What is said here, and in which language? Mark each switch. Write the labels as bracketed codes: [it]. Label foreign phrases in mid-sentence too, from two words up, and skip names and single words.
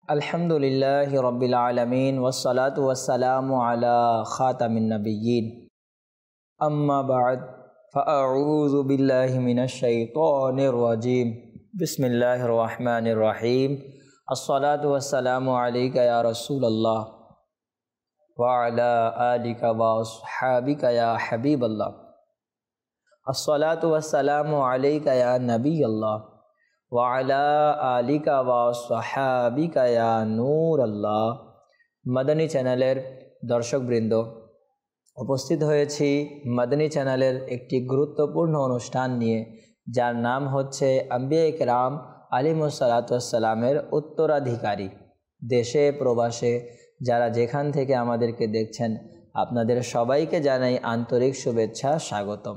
[ar] الحمد لله رب العالمين والصلاة والسلام على خاتم النبيين أما بعد فأعوذ بالله من الشيطان الرجيم بسم الله الرحمن الرحيم الصلاة والسلام عليك يا رسول الله وعلى آلك وأصحابك يا حبيب الله الصلاة والسلام عليك يا نبي الله وعلى آلك وأصحابك يا نور الله. [bn] মাদানী চ্যানেলের দর্শকবৃন্দ উপস্থিত হয়েছি মাদানী চ্যানেলের একটি গুরুত্বপূর্ণ অনুষ্ঠান নিয়ে যার নাম হচ্ছে আম্বিয়া কেরাম [ar] عليهم الصلاة والسلام [bn] উত্তরাধিকারী। দেশে প্রবাসে যারা যেখান থেকে আমাদেরকে দেখছেন আপনাদের সবাইকে জানাই আন্তরিক শুভেচ্ছা স্বাগতম।